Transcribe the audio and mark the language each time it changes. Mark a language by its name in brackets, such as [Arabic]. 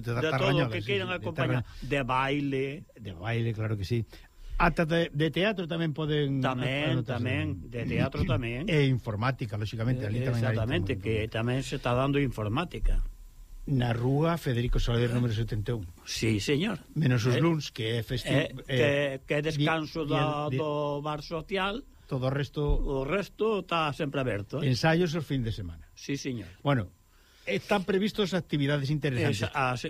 [Spanish] todo que quieran, sí, acompañar, de baile... De baile, claro que sí. Hasta de teatro también pueden... También, también, de teatro también. E informática, lógicamente. Exactamente, que también se está dando informática. [Galician] Na rúa Federico Soler, número 71. [Spanish] Sí, señor. [Galician] Menos os luns, que é festivo... Que descanso do bar social... Todo o resto... O resto está sempre aberto. Ensaios o fin de semana. [Spanish] Sí, señor. Bueno, están previstos actividades interesantes.